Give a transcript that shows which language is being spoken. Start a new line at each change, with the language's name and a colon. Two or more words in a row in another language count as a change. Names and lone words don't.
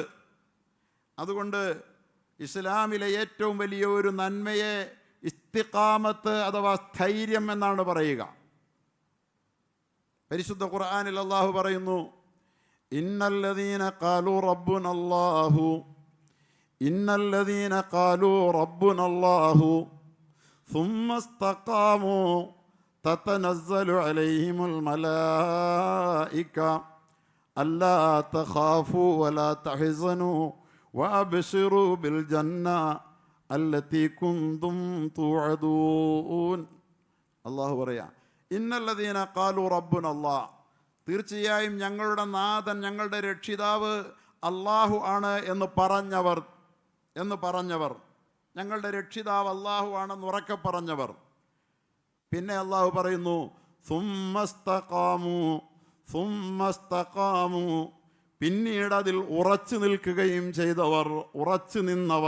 Malayalam: അതുകൊണ്ട് ഇസ്ലാമിലെ ഏറ്റവും വലിയ ഒരു നന്മയെ ഇസ്തിഖാമത്ത് അഥവാ സ്ഥൈര്യം എന്നാണ് പറയുക. പരിശുദ്ധ ഖുർആനിൽ അള്ളാഹു പറയുന്നു,
Arabic: إن الذين قالوا ربنا الله إن الذين قالوا ربنا الله ثم استقاموا تتنزل عليهم الملائكة ألا تخافوا ولا تحزنوا وأبشروا بالجنة التي كنتم توعدون.
Malayalam: അള്ളാഹു പറയാ,
Arabic: إن الذين قالوا ربنا الله,
Malayalam: തീർച്ചയായും ഞങ്ങളുടെ നാഥൻ, ഞങ്ങളുടെ രക്ഷിതാവ് അള്ളാഹു ആണ് എന്ന് പറഞ്ഞവർ, ഞങ്ങളുടെ രക്ഷിതാവ് അള്ളാഹു ആണെന്ന് ഉറക്കെ പറഞ്ഞവർ. പിന്നെ അള്ളാഹു പറയുന്നു, സുമ്മസ്തഖാമു, പിന്നീട് അതിൽ ഉറച്ചു നിൽക്കുകയും ചെയ്തവർ, ഉറച്ചു നിന്നവർ.